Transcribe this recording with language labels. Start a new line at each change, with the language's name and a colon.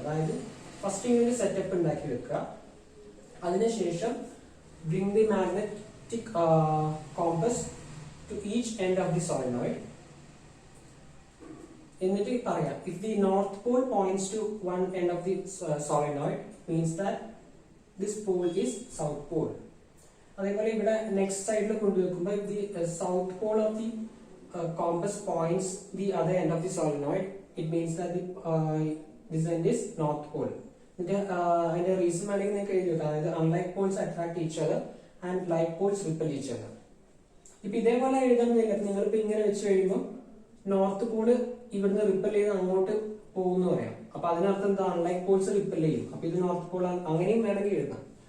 Malayalam: അതായത് ഫസ്റ്റ് ഇങ്ങനെ സെറ്റപ്പ് ഉണ്ടാക്കി വെക്കുക. അതിനുശേഷം
English: Bring the magnetic compass to each end of the solenoid.
Malayalam: എന്നിട്ട് പറയാം,
English: If the north pole points to one end of the solenoid means that this pole is south pole.
Malayalam: അതേപോലെ ഇവിടെ next സൈഡിൽ കൊണ്ടുവെക്കുമ്പോൾ
English: The south pole of the compass points the other end of the solenoid, it means that this end is north pole.
Malayalam: അതിന്റെ reason വേണമെങ്കിൽ നിങ്ങൾക്ക് എഴുതി വെക്കാം. അതായത്
English: Unlike poles attract each other and like poles repel each other.
Malayalam: ഇപ്പൊ ഇതേപോലെ എഴുതുന്നില്ല. നിങ്ങളിപ്പോ ഇങ്ങനെ വെച്ച് കഴിയുമ്പോൾ നോർത്ത് പോള് ഇവിടുന്ന് റിപ്പൽ ചെയ്ത് അങ്ങോട്ട് പോകുന്ന പറയാം. അപ്പൊ അതിനർത്ഥം എന്താ, അൺലൈക്ക് പോൾസ് റിപ്പൽ ചെയ്യും. അപ്പൊ ഇത് നോർത്ത് പോൾ അങ്ങനെയും വേണമെങ്കിൽ എഴുതാം.